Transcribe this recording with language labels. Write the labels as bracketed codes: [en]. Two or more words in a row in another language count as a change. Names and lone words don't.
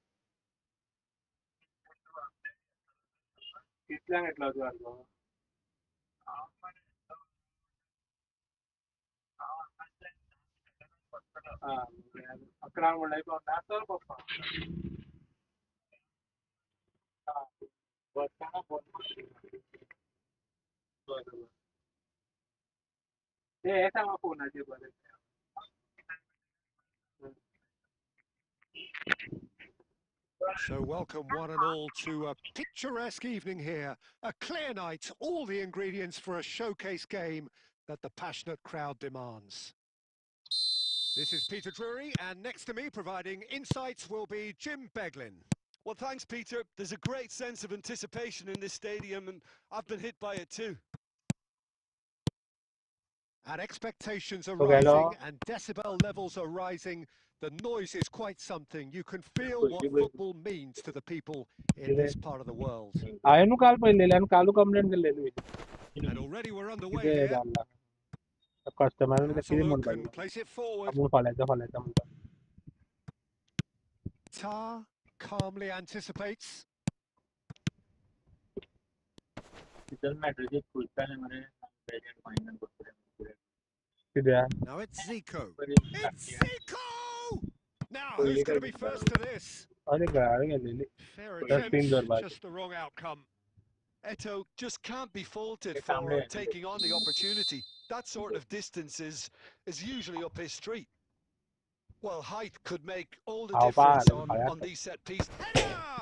[kok] कितल्यांक येतलो तूं आसलो आं 11 म्हणल्यार नासतना पप्पा बस स्टँडा फोन बरें तें हें सांग फोनाचेर बरें [en] So welcome one and all to a picturesque evening here. A clear night, all the ingredients for a showcase game that the passionate crowd demands. This is Peter Drury, and next to me providing insights will be Jim Beglin. Well, thanks, Peter. There's a great sense of anticipation in this stadium, and I've been hit by it too. And expectations are Okay, hello. rising and decibel levels are rising. The noise is quite something. You can feel what football means to the people in this part of the world. [kok] हांवें न्हू काल पळयलेलें आनी कालू कंप्लेन केल्लेली [en] And already we're underway [kok] कितें [en] here. [kok] जाल्ला कस्टमरान [en] Has a [kok] कितें [en] look [kok] म्हणपाक [en] and place it forward. [kok] आपूण फाल्यांचा म्हणटा [en] Tar calmly anticipates. kitchen matrix [kok] खुलताले मरे फायनल कित्याक [en] Now it's Zico. It's Zico! Now, who's going to be first to this? [kok] अरे घराकडे गेलेली [en] Fair That's been attempt, Durban. just the wrong outcome. Eto just can't be faulted for taking on the opportunity. That sort of distance is usually up his street. Well, height could make all the difference on these set pieces. Header!